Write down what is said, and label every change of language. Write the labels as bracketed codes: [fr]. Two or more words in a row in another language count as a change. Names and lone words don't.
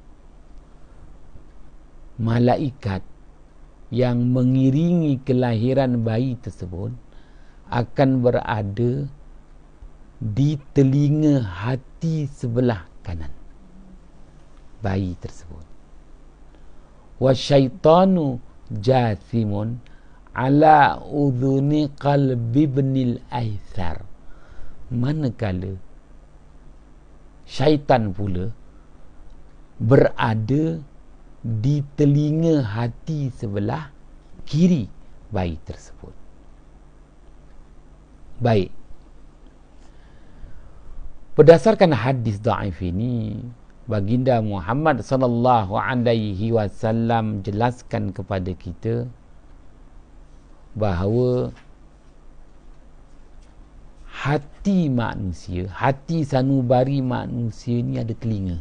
[ms] Malaikat yang mengiringi kelahiran bayi tersebut akan berada di telinga hati sebelah kanan bayi tersebut. [ar] والشيطان جاثم على أذن قلب ابن الأيثار. [ms] Manakala syaitan pula berada di telinga hati sebelah kiri bayi tersebut. Baik. Berdasarkan hadis dhaif ini, Baginda Muhammad [ar] صلى الله عليه وسلم [ms] jelaskan kepada kita bahawa hati manusia, hati sanubari manusia ni ada telinga.